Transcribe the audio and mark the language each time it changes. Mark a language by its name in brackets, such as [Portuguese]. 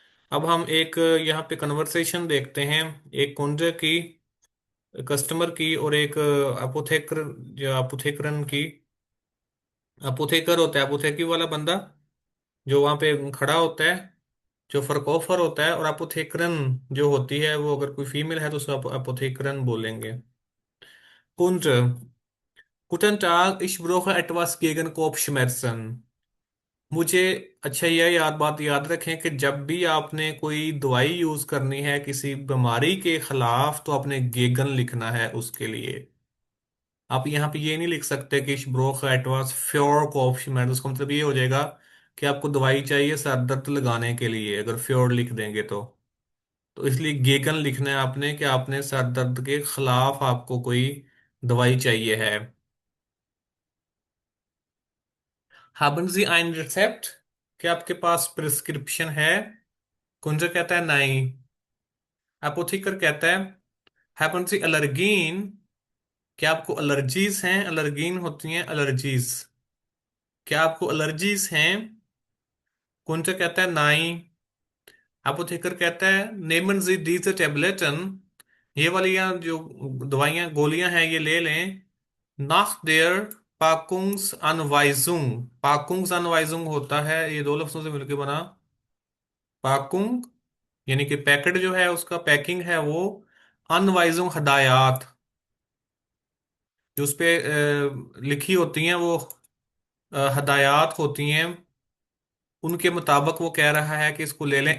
[Hindi] अब हम एक यहाँ पे कन्वर्सेशन देखते हैं, एक कुंज की, कस्टमर की, और एक अपोथेकर, जो अपोथेकरन की। अपोथेकर होता है अपोथेकी वाला बंदा, जो वहां पे खड़ा होता है, जो फरकोफर होता है। और अपोथेकरन जो होती है वो, अगर कोई फीमेल है तो उसको अपोथेकरन बोलेंगे। [German] कुंज, Guten Tag, ich brauche etwas gegen Kopfschmerzen। [Hindi] मुझे, अच्छा यह बात याद रखें कि जब भी आपने कोई दवाई यूज करनी है किसी बीमारी के खिलाफ, तो आपने गेगन लिखना है उसके लिए। आप यहाँ पे ये नहीं लिख सकते कि [German] ich brauche etwas für Kopfschmerzen। [Hindi] उसका मतलब ये हो जाएगा कि आपको दवाई चाहिए सर दर्द लगाने के लिए, अगर फ्योर लिख देंगे तो इसलिए गेगन लिखना है आपने, कि आपने सर दर्द के खिलाफ आपको कोई दवाई चाहिए है। [German] haben Sie ein Rezept? [Hindi] क्या आपके पास प्रिस्क्रिप्शन है? कुंजर कहता है नहीं। अपोथिकर कहता है [German] haben Sie Allergien? [Hindi] क्या आपको एलर्जीज हैं? एलर्जीन होती हैं एलर्जीज। क्या आपको एलर्जीज हैं? कुंजर कहता है नहीं। अपोथिकर कहता है [German] nehmen Sie diese Tabletten। [Hindi] ये वाली जो दवाइयाँ गोलियां हैं ये ले लें। [German] nach der Packungsanweisung। [Hindi] Packungsanweisung होता है, ये दो लफ्जों से मिलकर बना पाकुंग, यानी कि पैकेट जो है उसका पैकिंग है वो। अनवाइजुंग हदायत, जो उस पे लिखी होती हैं वो हदायत होती हैं, उनके मुताबिक वो कह रहा है कि इसको ले लें।